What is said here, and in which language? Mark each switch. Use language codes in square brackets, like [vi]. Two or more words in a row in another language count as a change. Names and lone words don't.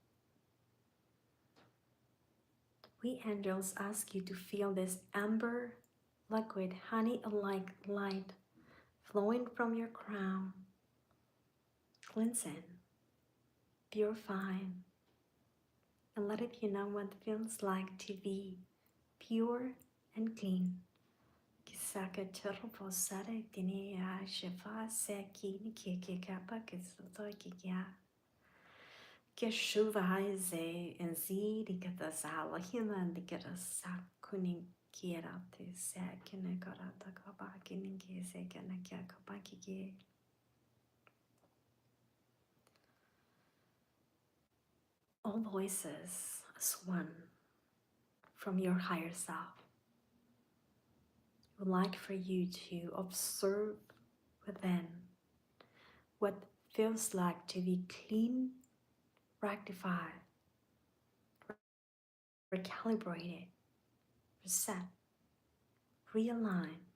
[en] We angels ask you to feel this amber, liquid, honey-like light flowing from your crown, cleansing, purifying, and let it you know what it feels like to be pure and clean. Kisaka turbo sare tini ya shifa seki ni kiki kapa kisoto kikia. Keshuva ze and zi dikata sala human dikata sakuning kiera te sekine karata kabaki ninki sekene kia kabaki ki. All voices as one from your higher self. I would like for you to observe within what feels like to be clean, rectified, recalibrated, reset, realign.